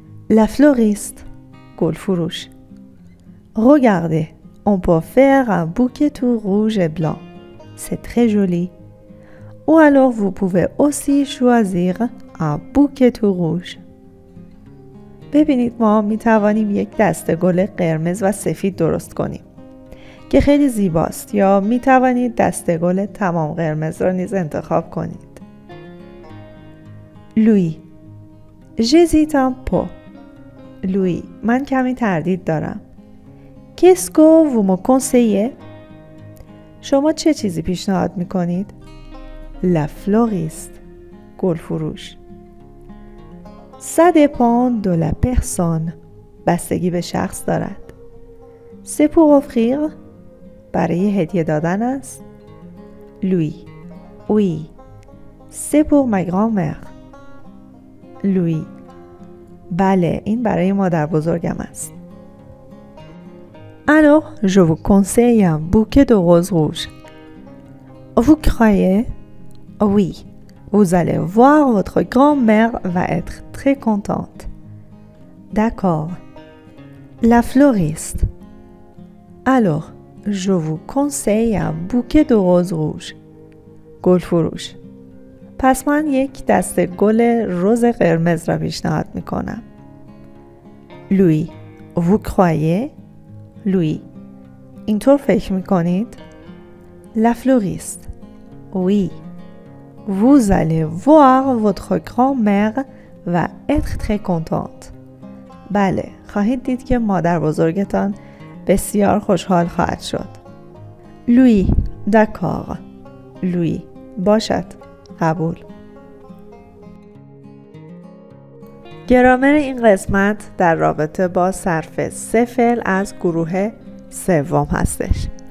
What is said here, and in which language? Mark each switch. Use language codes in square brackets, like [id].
[fr] La fleuriste. [fa] گل فروش. [fr] Regardez, on peut faire un bouquet tout rouge et blanc. C'est très joli. Ou alors vous pouvez aussi choisir un bouquet tout rouge. [fa] ببینید، ما می توانیم یک دسته گل قرمز و سفید درست کنیم که خیلی زیباست، یا می توانید دسته گل تمام قرمز را نیز انتخاب کنید. [fr] Lui. J'hésite un peu. Lui. [fa] من کمی تردید دارم. [fr] Qu'est-ce que vous me conseillez? [fa] شما چه چیزی پیشنهاد می کنید؟ [fr] La fleuriste. [fa] گل فروش. [fr] Ça dépend de la personne. [fa] بستگی به شخص دارد. [fr] C'est pour offrir. [fa] برای هدیه دادن است. [fr] Lui. Oui. C'est pour ma grand-mère. Lui. [fa] بله، این برای مادر بزرگم است. [fr] Alors, je vous conseille un bouquet de roses rouges. Vous croyez? Oui. Vous allez voir, votre grand-mère va être très contente. D'accord. La fleuriste. Alors, je vous conseille un bouquet de roses rouges. [fa] گل فروش. پس من یک دسته گل رز قرمز را پیشنهاد میکنم. [fr] Lui. Vous croyez? Lui. [fa] اینطور فکر میکنید؟ [fr] La fleuriste. Oui. Vous allez voir, votre grand-mère va être très contente. [fa] بله، خواهید دید که مادر بزرگتان بسیار خوشحال خواهد شد. [fr] Lui. D'accord. Lui. [fa] باشد. قبول. گرامر این قسمت در رابطه با صرف سه فعل از گروه سوم هستش.